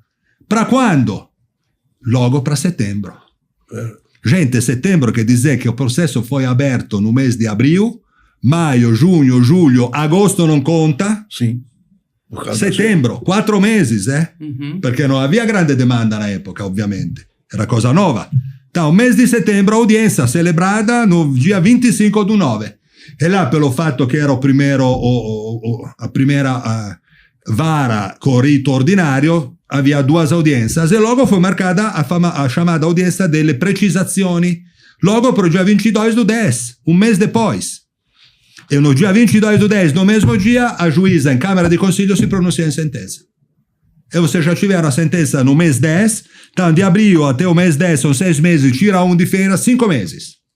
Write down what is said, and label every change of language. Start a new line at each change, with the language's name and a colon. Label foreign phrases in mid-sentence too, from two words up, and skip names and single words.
Portuguese: Para quando? Logo para setembro. Gente, setembro quer dizer que o processo foi aberto no mês de abril, maio, junho, julho, agosto não conta. Sim. Setembro, 4 meses,
Italian: Perché non
Portuguese: havia grande demanda na época, ovviamente. Era cosa nova. Então, mês de setembro, audiência celebrada no dia 25/9. E lá, pelo
Italian: fatto che
Portuguese: era a primeira vara com rito ordinário, havia 2 audiências. E logo foi marcada a chamada audiência
Italian: delle precisazioni,
Portuguese: logo para o dia 22/10, um mês depois. E no dia 22/10, no mesmo dia, a juíza em Câmara de Conselho se pronuncia em sentença. E vocês já tiveram a sentença no mês 10, então de abril até o mês 10 são 6 meses, tira 1 de feira, 5 meses.